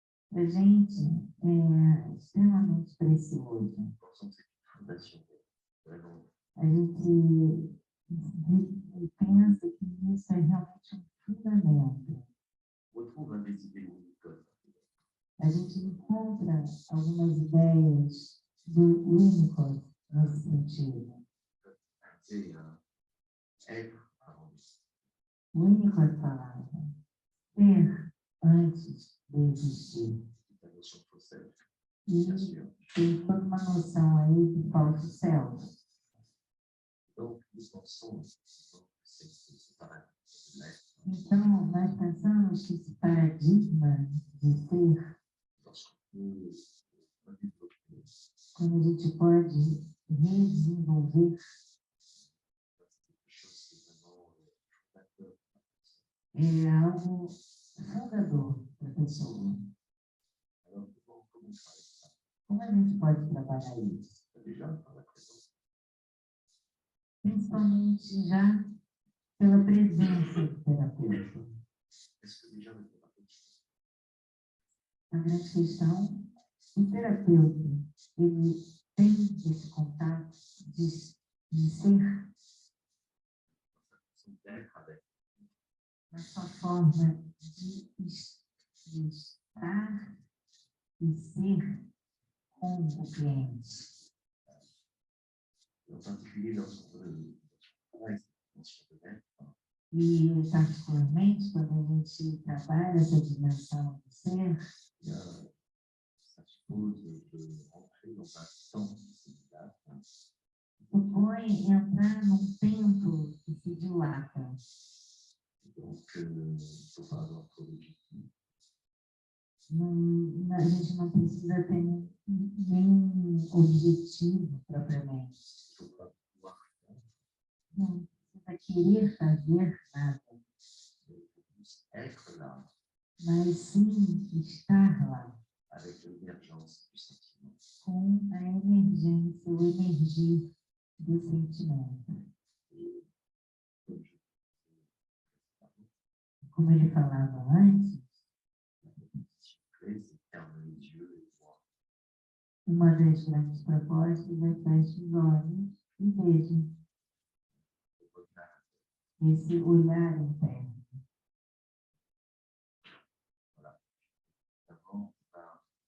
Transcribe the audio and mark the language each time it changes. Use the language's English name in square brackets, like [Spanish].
[Portuguese] Para a gente é extremamente precioso. [French] Pensons que c'est une fondation vraiment. [Portuguese] A gente pensa que isso é realmente um fundamento. [French] On retrouve des idées unicodes. [Portuguese] A gente encontra algumas ideias do Winnicott nesse sentido. [French] C'est être avant d'exister. [Portuguese] O Winnicott falava ser antes de existir. [French] C'est la notion de faux self, [Portuguese] E [French] bien sûr. [Portuguese] tem toda uma noção aí de falso self. [French] Donc, nous pensons que c'est ce paradigme de l'être. [Portuguese] Então, nós pensamos que esse paradigma de ser, [French] Lorsqu'on peut redévelopper [Portuguese] quando a gente pode redesenvolver, [French] quelque chose qui est vraiment fondateur, [Portuguese] é algo fundador para a pessoa. [French] alors comment on travaille ça? [Portuguese] Como a gente pode trabalhar isso? [French] Déjà par la présence. [Portuguese] Principalmente já pela presença do terapeuta. [French] Est-ce que déjà le thérapeute [Portuguese] A grande questão, o terapeuta, ele tem esse contato de ser [French] son d'être avec [Portuguese] na sua forma de estar e ser com o cliente. [French] en particulier lorsqu'on travaille cette notion de l'être, [Portuguese] E, particularmente, quando a gente trabalha essa dimensão do ser, [French] ça suppose de rentrer dans un temps qui se dilate, [Portuguese] supõe entrar num tempo que se dilata. [French] donc il ne faut pas avoir trop d'objectifs. [Portuguese] A gente não precisa ter nenhum objetivo propriamente. [French] Il ne faut pas pouvoir faire, [Portuguese] Não precisa querer fazer nada, [French] mais il faut juste être là [Portuguese] mas sim estar lá [French] avec l'émergence du sentiment. [Portuguese] com a emergência, o emergir do sentimento. [French] Et comme je disais, [Portuguese] Como ele falava antes, [French] la compétition clé, c'est de fermer les yeux et voir. [Portuguese] uma das grandes propostas é feche os olhos e veja [French] Le regard. [Portuguese] esse olhar interno. [French] Voilà. Avant, par